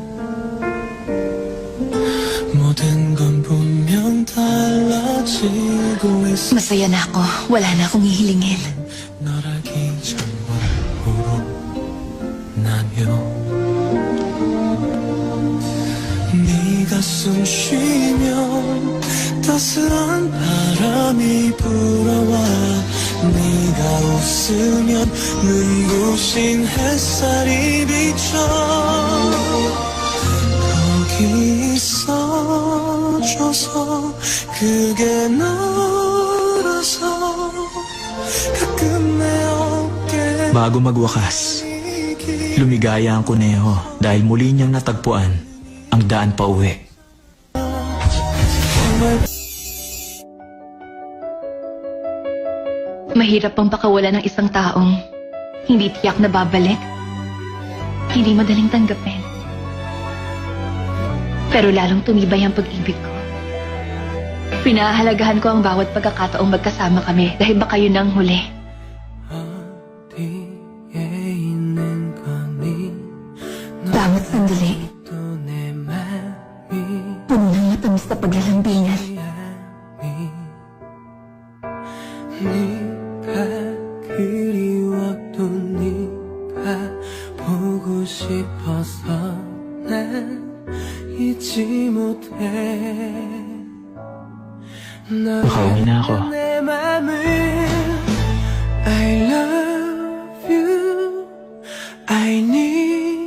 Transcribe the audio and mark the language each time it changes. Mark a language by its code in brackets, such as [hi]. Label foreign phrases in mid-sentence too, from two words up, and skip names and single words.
[ko] 모든 건 분명 달라지더라 알고 있어 [tl] Masaya na ako. Wala na akong hihilingin. [ko] 널 알기 전부로 나요 네가 숨 쉬면 따스한 바람이 불어와 네가 웃으면 눈부신 햇살이 비쳐 거기 있어줘서 그게 너라서 가끔 내 어깨 [tl] Bago magwakas, lumigaya ang kuneho dahil muli niyang natagpuan ang daan pa uwi. Mahirap pang pakawala ng isang taong hindi tiyak na babalik. Hindi madaling tanggapin. Pero lalong tumibay ang pag-ibig ko. Pinahahalagahan ko ang bawat pagkakataong magkasama kami dahil baka yun ang huli. [ko] 어디에 있는 거니 [tl] Bawat sandali, [ko] 또 내 맘이 [tl] puno ng matamis na paglalambingan. [ko] 네가 그리웠던 네가 보고 싶어서 난 잊지 못해 [tl] Nakauwi na ako. [ko] 내 맘을 [en] I love you I need